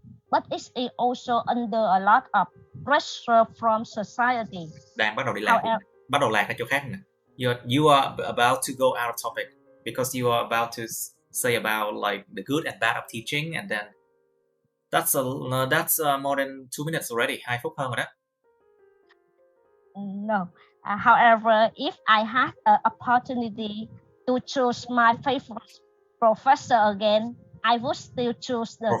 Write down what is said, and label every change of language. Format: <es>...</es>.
<en>But it's also under a lot of pressure from society.</en> <vi>Đang bắt đầu đi lạc, bắt đầu lạc ở chỗ khác nè.</vi> <en>You are about to go out of topic because you are about to say about like the good and bad of teaching, and then that's more than 2 minutes already.</en> <vi>2 phút hơn rồi đó.</vi> <en>No. However, if I have an opportunity to choose my favorite professor again, I would still choose the</en>